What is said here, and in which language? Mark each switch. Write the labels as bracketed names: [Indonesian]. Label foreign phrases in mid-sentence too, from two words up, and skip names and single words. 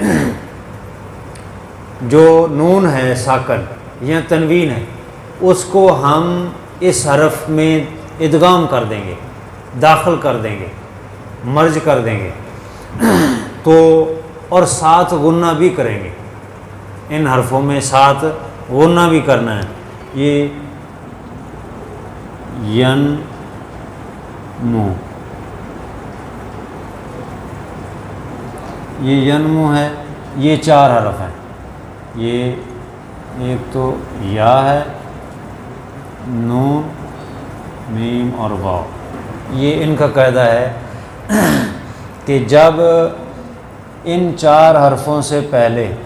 [Urdu] جو نون ہے ساکن یا تنوین ہے اس کو ہم اس حرف میں ادغام کر دیں گے، داخل کر دیں گے، مرج کر دیں گے، تو اور ساتھ غنہ بھی کریں گے، ان حرفوں میں ساتھ غنہ بھی کرنا ہے۔ یہ ین مو، یہ ین مو ہے، یہ 4 حرف ہیں، یہ ایک تو یا ہے، نون میم اور واو، یہ ان کا قاعدہ ہے کہ جب ان 4 حرفوں سے پہلے